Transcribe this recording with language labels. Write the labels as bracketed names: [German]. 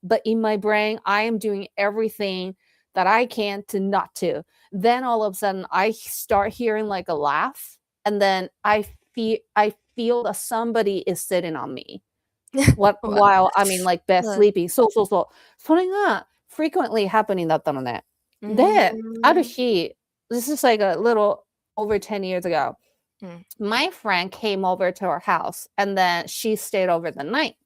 [English] But in my brain, I am doing everything that I can to not to. Then all of a sudden, I start hearing like a laugh, and then I feel that somebody is sitting on me while I'm in like bed sleeping. [Japanese] そうそうそう。それが [English] frequently happening [Japanese] だったのね。で、ある日、 [English] this is like a little over 10 years ago. My friend came over to our house and then she stayed over the night.